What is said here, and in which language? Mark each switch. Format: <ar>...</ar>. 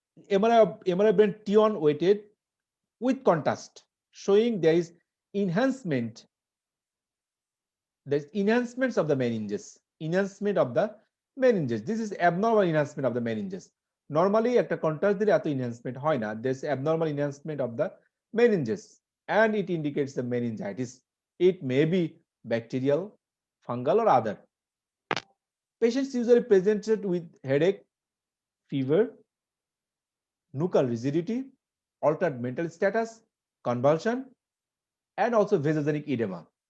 <en>MRI brain T1 weighted with contrast, showing there is enhancements of the meninges. Enhancement of the meninges. This is abnormal enhancement of the meninges.</en> <bn>Normally, একটা contrast দিলে এত enhancement হয় না.</bn> <en>There's abnormal enhancement of the meninges, and it indicates the meningitis. It may be bacterial, fungal, or other. Patients usually presented with headache, fever, nuchal rigidity, altered mental status, convulsion, and also vasogenic edema.</en>